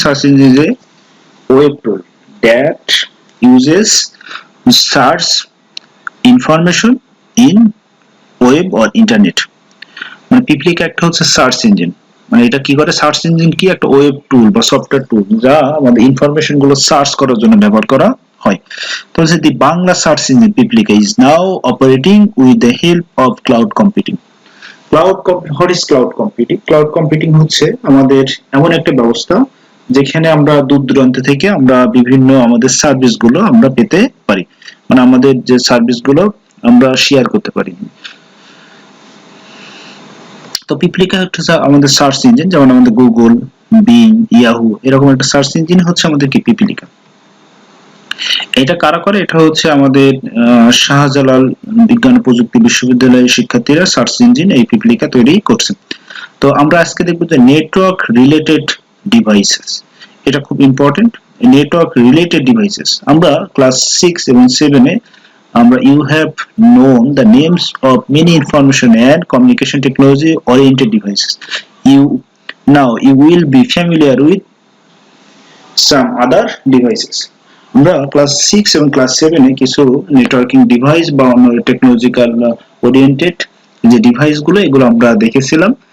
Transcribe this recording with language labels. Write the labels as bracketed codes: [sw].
[en] Search engine is a web tool that uses search information in web or internet. [bn] মানে পিপলিকা একটা হচ্ছে search engine, মানে এটা কি করে? সার্চ ইঞ্জিন কি? একটা ওয়েব টুল বা সফটওয়্যার টুল যা আমাদের ইনফরমেশন গুলো সার্চ করার জন্য ব্যবহার করা হয়। তো হচ্ছে [en] The Bangla search engine Pipilika is now operating with the help of cloud computing. What is cloud computing? [bn] Cloud computing হচ্ছে আমাদের এমন একটা ব্যবস্থা যেখানে আমরা দূর দূরান্ত থেকে আমরা বিভিন্ন আমাদের সার্ভিস গুলো আমরা পেতে পারি, মানে আমাদের যে সার্ভিস গুলো আমরা শেয়ার করতে পারি। তো পিপলিকা হচ্ছে আমাদের সার্চ ইঞ্জিন, যেমন আমাদের গুগল, বিং, ইয়াহু এরকম একটা সার্চ ইঞ্জিন হচ্ছে আমাদের কি পিপলিকা। এটা কারা করে? এটা হচ্ছে আমাদের শাহজালাল বিজ্ঞান ও প্রযুক্তি বিশ্ববিদ্যালয়ের শিক্ষার্থীরা সার্চ ইঞ্জিন এই পিপলিকা তৈরি করছে। তো আমরা আজকে দেখব যে নেটওয়ার্ক রিলেটেড ডিভাইসেস। এটা খুব ইম্পর্টেন্ট, নেটওয়ার্ক রিলেটেড ডিভাইসেস। আমরা ক্লাস 6 এবং 7 এ আমরা [en] you have known the names of many information and communication technology oriented devices. You will be familiar with some other devices. [bn] আমরা ক্লাস 6 এবং ক্লাস 7 এ কিছু networking device বা অন্য টেকনোলজিক্যাল ওরিয়েন্টেড যে device গুলো এগুলো আমরা দেখেছিলাম।